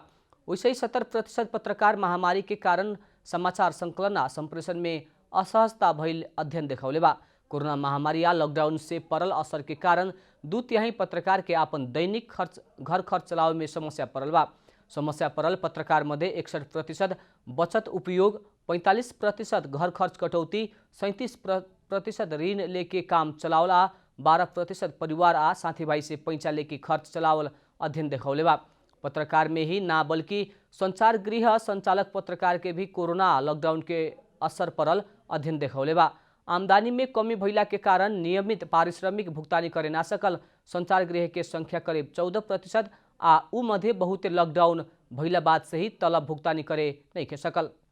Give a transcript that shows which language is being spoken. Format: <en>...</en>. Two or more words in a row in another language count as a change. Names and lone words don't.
<bho>वैसे ही 70% पत्रकार महामारी के कारण समाचार संकलन आ संप्रेषण में असहजता भइल अध्ययन देखौले बा। कोरोना महामारी या लॉकडाउन से पड़ल असर के कारण 2/3 पत्रकार के आपन दैनिक घर खर्च चलावे में समस्या पड़ल बा। समस्या पड़ल पत्रकार मध्ये 61% बचत उपयोग, 45% घर खर्च कटौती, 37% ऋण लेके काम चलावला, 12% परिवार आ साथीभाई से पैसा लेके खर्च चलावल अध्ययन देखौले बा। पत्रकार में ही ना बल्कि संचार गृह संचालक पत्रकार के भी कोरोना लॉकडाउन के असर पड़ल अध्ययन देखौले बा। आमदनी में कमी भइला के कारण नियमित पारिश्रमिक भुगतानी करे ना सकल संचार गृह के संख्या करीब 14% आ उ मध्ये बहुते लॉकडाउन भइला बाद से ही तलब भुगतानी करे नहीं के सकल।</bho>